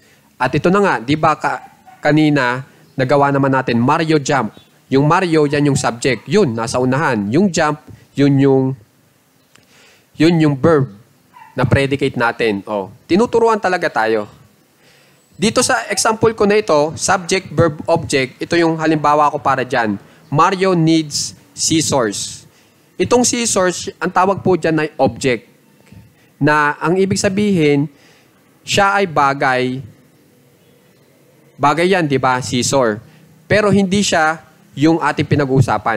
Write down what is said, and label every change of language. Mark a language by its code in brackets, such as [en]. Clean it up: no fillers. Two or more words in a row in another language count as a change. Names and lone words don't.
[tl] At ito na nga, di ba kanina, nagawa naman natin, Mario jump. Yung Mario, yan yung subject. Yun, nasa unahan. Yung jump, yun yung verb na predicate natin. Oh, tinuturuan talaga tayo. Dito sa example ko na ito, [en] subject, verb, object, [tl] ito yung halimbawa ko para dyan. [en] Mario needs scissors. [tl] Itong scissors, ang tawag po dyan ay object. Na ang ibig sabihin, siya ay bagay. Bagay yan, di ba? Scissor. Pero hindi siya yung ating pinag-uusapan.